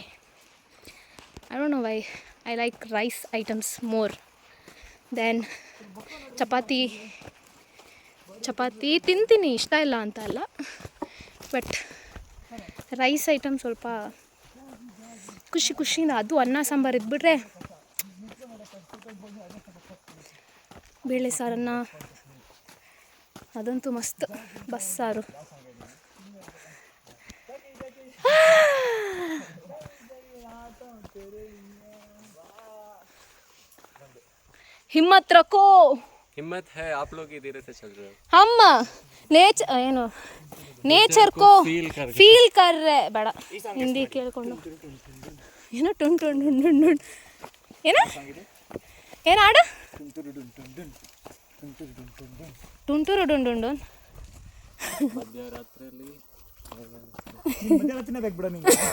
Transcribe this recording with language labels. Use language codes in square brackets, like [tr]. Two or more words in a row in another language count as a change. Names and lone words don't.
[en] I don't know why I like rice items more than chapati [kn] ತಿಂತೀನಿ, ಇಷ್ಟ ಇಲ್ಲ ಅಂತ ಅಲ್ಲ, [en] but rice item [kn] ಸ್ವಲ್ಪ ಖುಷಿಯಿಂದ. ಅದು ಅನ್ನ ಸಾಂಬಾರು ಇದ್ಬಿಟ್ರೆ, ಬೇಳೆ ಸಾರನ್ನ ಅದಂತೂ ಮಸ್ತ್. [hi] ಬಸ್ಸಾರು हिम्मत रखो. हिम्मत है, आप लोग ही धीरे से चल रहे हो. हम नेचर को फील कर रहे. [kn] ಬೇಡ ಹಿಂದಿ ಕೇಳ್ಕೊಂಡು ಏನೋ ಟುನ್ ಏನು ಹಾಡು? ತುಂಟೂರು ಡುಂಡು ಮಧ್ಯರಾತ್ರಿಯಲ್ಲಿ ಮಧ್ಯರಾತ್ರಿನೇ ಬೇಕು ಬಿಡ ನಿಂಗೆ.